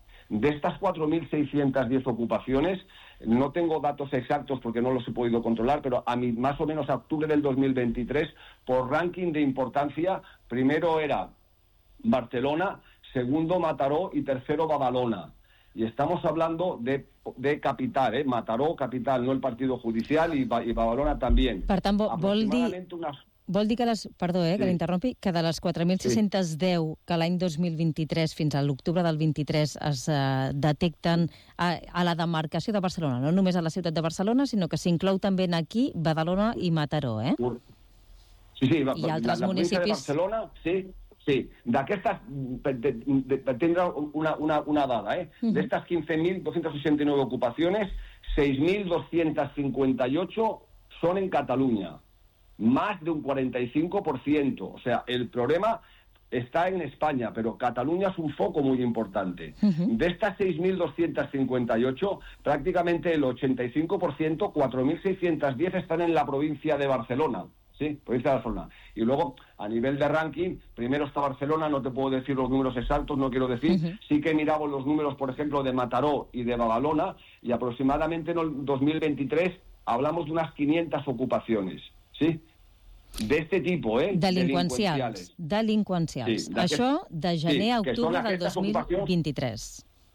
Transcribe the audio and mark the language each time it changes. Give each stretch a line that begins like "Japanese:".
Spanish: De estas 4.610 ocupaciones, no tengo datos exactos porque no los he podido controlar, pero a mí, más o menos a octubre del 2023, por ranking de importancia, primero era Barcelona, segundo Mataró y tercero Badalona. Y estamos hablando de capital, ¿eh? Mataró, capital, no el partido judicial, y Badalona también.
Catalan: Per tant, vol dir que les... Perdó, que l'interrompi, que de les 4.610 que l'any 2023 fins a l'octubre del 23 es detecten a la demarcació de Barcelona, no només a la ciutat de Barcelona, sinó que s'inclou també aquí Badalona i Mataró, eh? Sí, i altres municipis... De Barcelona, sí. Sí, d'aquestes, per tindre una dada, eh? Uh-huh. D'aquestes 15.289 ocupacions, 6.258 són en Catalunya, més d'un 45%.
Spanish: O sea,
Catalan: el problema està en Espanya, però Catalunya és un foco molt important. Uh-huh. D'aquestes 6.258, pràcticament el 85%, 4.610 estan en la província de Barcelona. Sí, provincia de Barcelona.
Spanish: Y luego, a nivel de ranking, primero está Barcelona, no te puedo decir los números exactos, no quiero decir. Uh-huh. Sí que miramos los números, por ejemplo, de Mataró y de Badalona, y aproximadamente en el 2023 hablamos de unas 500 ocupaciones, ¿sí? De este tipo, ¿eh? Delincuenciales. Delincuenciales.
Catalan: Sí, això de gener a octubre del 2023.